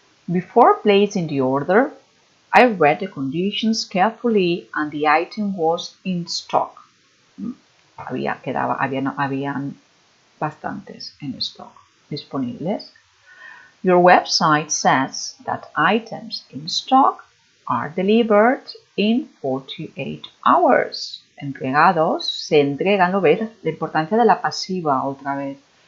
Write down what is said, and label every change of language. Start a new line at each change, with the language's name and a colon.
English: Before placing the order, I read the conditions carefully and the item was in stock.
Spanish: Habían bastantes en stock disponibles.
English: Your website says that items in stock are delivered in 48 hours.
Spanish: Entregados, se entregan, ¿lo ves? La importancia de la pasiva otra vez.